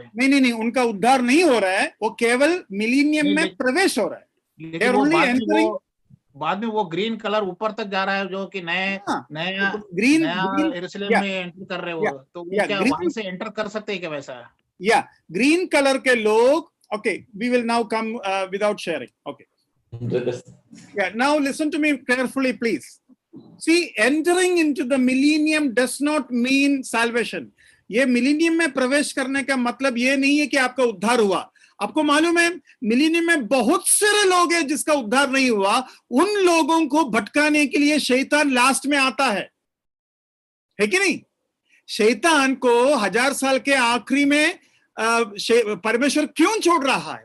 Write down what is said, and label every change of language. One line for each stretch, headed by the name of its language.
Hindi: नहीं, उनका उद्धार नहीं हो रहा है, वो केवल मिलीनियम में प्रवेश हो रहा है. लेकिन बाद में वो ग्रीन कलर ऊपर तक जा रहा है, जो कि नया ग्रीन यरूशलेम में एंटर कर रहे हो, तो वो क्या वहां से एंटर कर सकते हैं क्या वैसा? ग्रीन कलर के लोग.
English: Okay, we will now come without sharing. Okay. Now listen to me carefully, please. See, entering into the millennium does not mean salvation.
Hindi: ये मिलीनियम में प्रवेश करने का मतलब ये नहीं है कि आपका उद्धार हुआ. आपको मालूम है मिलीनियम में बहुत सारे लोग हैं जिसका उद्धार नहीं हुआ. उन लोगों को भटकाने के लिए शैतान लास्ट में आता है कि नहीं? शैतान को 1000 साल के आखिरी में परमेश्वर क्यों छोड़ रहा है?